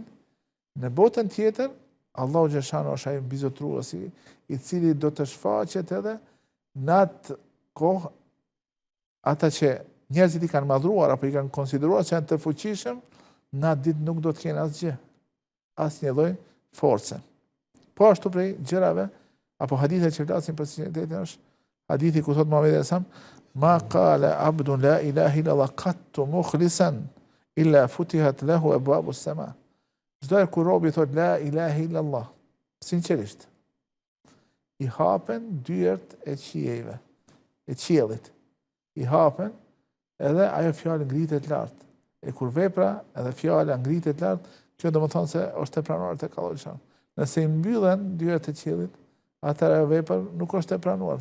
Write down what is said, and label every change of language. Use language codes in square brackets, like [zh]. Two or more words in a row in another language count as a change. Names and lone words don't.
[sq] Në botën tjetër, Allahu xhaleshanu është ai mbizotruesi i cili do të shfaqet edhe në atë kohë ata që njerëzit i kanë madhruar apo i kanë konsideruar se janë të fuqishëm, në atë ditë nuk do të kenë asgjë, asnjë lloj force. Po ashtu prej gjërave apo hadithe që flasin për sinqeritetin është hadithi ku thot Muhamedi [ar] صلى الله عليه وسلم, ما قال عبد لا إله إلا الله قط مخلصا إلا فتحت له أبواب السماء. [sq] Çdo kur robi thot [ar] لا إله إلا الله, [sq] sinqerisht, i hapen dyert e qiellit. I hapen edhe ajo fjalë ngritet lart. E kur vepra edhe fjala ngritet lart, kjo do të thonë se është e pranuar tek Allahu. Nëse i mbyllen dyert e qiellit, atëra vepër nuk është e pranuar.